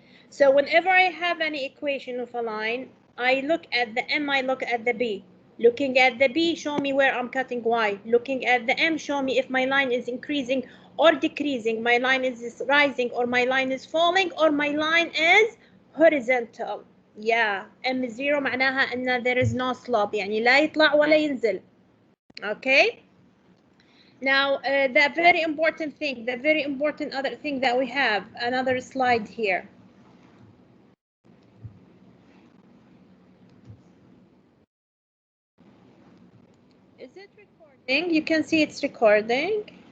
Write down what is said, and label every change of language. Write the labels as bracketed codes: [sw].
[en] So whenever I have any equation of a line, I look at the m, I look at the b. Looking at the b, show me where I'm cutting y. Looking at the m, show me if my line is increasing or decreasing. My line is rising or my line is falling or my line is horizontal. [ar] Yeah, M0 معناها ان [en] there is no slope [ar] يعني لا يطلع ولا ينزل. [en] Okay. Now the very important thing, the very important other thing that we have, another slide here. Is it recording? You can see it's recording.